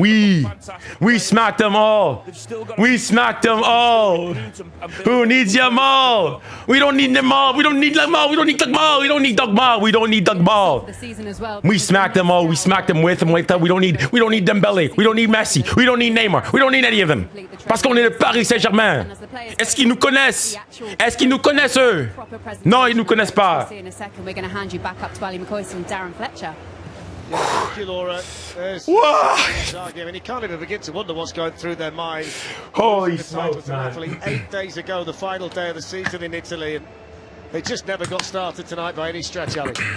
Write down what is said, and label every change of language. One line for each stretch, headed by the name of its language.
English: We smacked them all. We smacked them all. Who needs them all? We don't need them all. We don't need them all. We don't need Dogma. We don't need Dogma. We don't need Dogma. We smacked them all. We smacked them with them like that. We don't need Dembele. We don't need Messi. We don't need Neymar. We don't need any of them.
French: Parce qu'on est le Paris Saint-Germain. Est-ce qu'ils nous connaissent? Est-ce qu'ils nous connaissent eux? Non, ils nous connaissent pas.
English: We're going to hand you back up to 𝙋𝙊𝘾𝘼𝙎𝙏 and Darren Fletcher. Yeah, thank you, Laura. There's I mean, you can't even begin to wonder what's going through their mind. Holy smokes, man. 8 days ago, the final day of the season in Italy, and they just never got started tonight by any stretch, Ali.